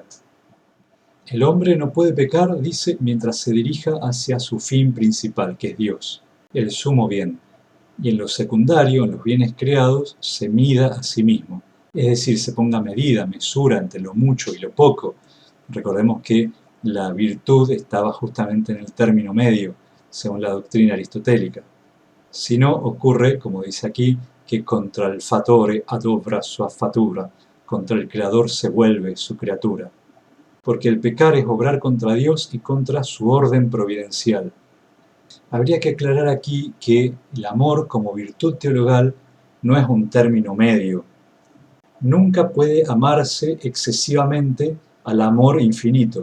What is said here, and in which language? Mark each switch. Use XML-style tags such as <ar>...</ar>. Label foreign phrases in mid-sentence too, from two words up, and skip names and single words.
<es>El hombre no puede pecar, dice, mientras se dirija hacia su fin principal, que es Dios, el sumo bien, y en lo secundario, en los bienes creados, se mida a sí mismo, es decir, se ponga medida, mesura entre lo mucho y lo poco. Recordemos que la virtud estaba justamente en el término medio, según la doctrina aristotélica. Si no, ocurre, como dice aquí, que</es> <it>contra el fatore adobra sua fatura,</it> <es>contra el creador se vuelve su criatura. Porque el pecar es obrar contra Dios y contra su orden providencial. Habría que aclarar aquí que el amor como virtud teologal no es un término medio. Nunca puede amarse excesivamente al amor infinito.</es>